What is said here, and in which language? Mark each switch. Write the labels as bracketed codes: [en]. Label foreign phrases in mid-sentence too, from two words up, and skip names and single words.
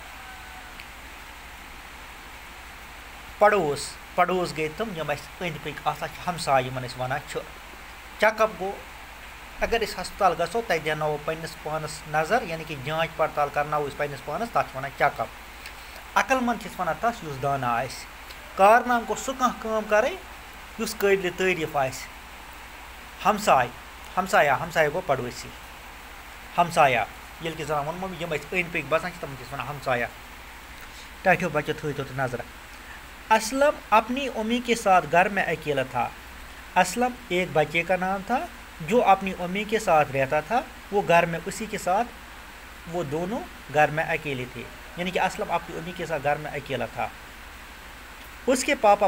[ks] پڑوس گٔے تِم یِم اَسہِ أنٛدۍ پٔکۍ آسان چھِ ہمساے یِمن أسۍ وَنان چھِ [en] check up [ks] گوٚو اگر أسۍ ہسپتال گژھو تَتہِ دیٛاناوو پنٛنِس پانَس نظر یعنی کہِ جانچ پڑتال کرناوو أسۍ پنٛنِس پانَس تَتھ چھِ وَنان [en] check up [ks] عقل منٛد چھِ أسۍ وَنان تَس یُس دانا آسہِ کارنام گوٚو سُہ کانٛہہ کٲم کَرٕنۍ یُس قٲبلہِ تعریٖف آسہِ ہمسایا گوٚو پڑوسی ہمسایا ییٚلہِ کہِ زَن ووٚنمو یِم اَسہِ أنٛدۍ پٔکۍ باسان چھِ تِمن چھِ أسۍ وَنان ہمسایا ٹاٹھیو بچو تھٲیتو تُہۍ نظرہ [ur] اسلم اپنی امی کے ساتھ گھر میں اکیلا تھا اسلم ایک بچے کا نام تھا جو اپنی امی کے ساتھ رہتا تھا وہ گھر میں اسی کے ساتھ وہ دونوں گھر میں اکیلے تھے یعنی کہ اسلم اپنی امی کے ساتھ گھر میں اکیلا تھا اس کے پاپا